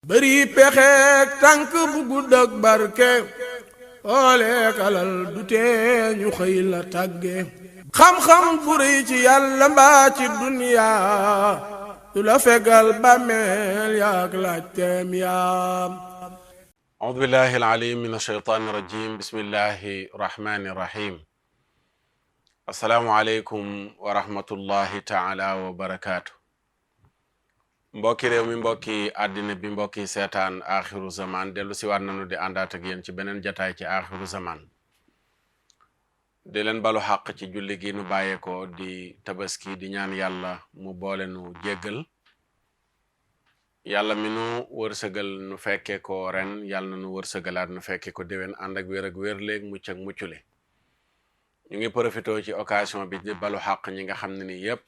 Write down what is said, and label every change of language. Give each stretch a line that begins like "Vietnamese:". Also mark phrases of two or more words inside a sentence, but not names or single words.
Wolof: bëri pexeek tànk bu gudd ak barke ooleek alal du tee ñu xëy la tàgge xam-xam bu rëy ci yàlla mbaa ci duniyaa du la fegal bàmmeel yaak laajteem yaam
Arabic: أعوذ بالله العليم من الشيطان الرجيم بسم الله الرحمن الرحيم السلام عليكم ورحمة الله تعالى وبركاته
Wolof: mbokki réew mi mbokki àddina bi mbokki seetaan axiru zaman dellu si waat nañu di àndaat ak yéen ci beneen jataay ci axiru zaman di leen balu xàq ci julli gi nu bàyyeekoo di tabaski di ñaan yàlla mu boole nu jéggal yàlla mi nu wërsëgal nu fekke ko ren yàlla na nu wërsëgalaat nu fekke ko déwén ànd ak wér léeg mucc ak muccule ñu ngi profité ci occasion bi di balu xàq ñi nga xam ne ni yépp